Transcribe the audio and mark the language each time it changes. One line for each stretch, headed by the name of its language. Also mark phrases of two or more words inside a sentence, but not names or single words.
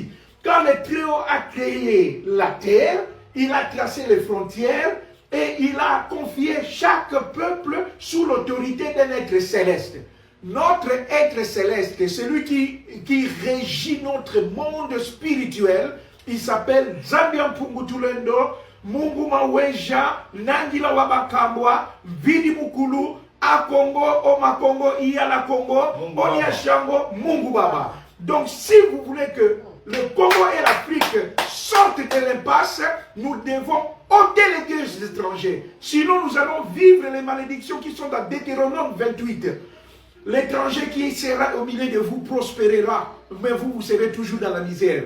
French: Quand le Très-Haut a créé la terre, il a tracé les frontières et il a confié chaque peuple sous l'autorité d'un être céleste. Notre être céleste, celui qui régit notre monde spirituel, il s'appelle Zambian Pungutulendo, Mungu Maweja, Nangila Wabakambwa, Vidi Mukulu, A Congo, Oma Congo, Iala Congo, Onia Shango, Mungu Baba. Donc si vous voulez que le Congo et la nous devons ôter les gueules étrangers. Sinon, nous allons vivre les malédictions qui sont dans Deutéronome 28. L'étranger qui sera au milieu de vous prospérera, mais vous serez toujours dans la misère.